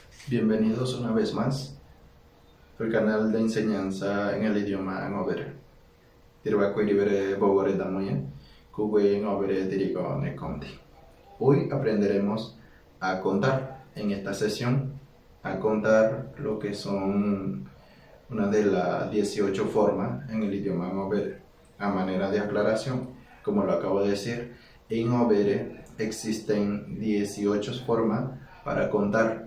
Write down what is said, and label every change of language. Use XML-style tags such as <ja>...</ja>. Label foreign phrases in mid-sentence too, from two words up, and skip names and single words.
<es>Bienvenidos una vez más al canal de enseñanza en el idioma ngobere.</es> <gym>Tirvakuiribere bobore damoye, kuwe ngobere dirigo nekonti.</gym> <es>Hoy aprenderemos a contar en esta sesión, a contar lo que son una de las 18 formas en el idioma ngobere. A manera de aclaración, como lo acabo de decir, en ngobere existen 18 formas para contar.</es>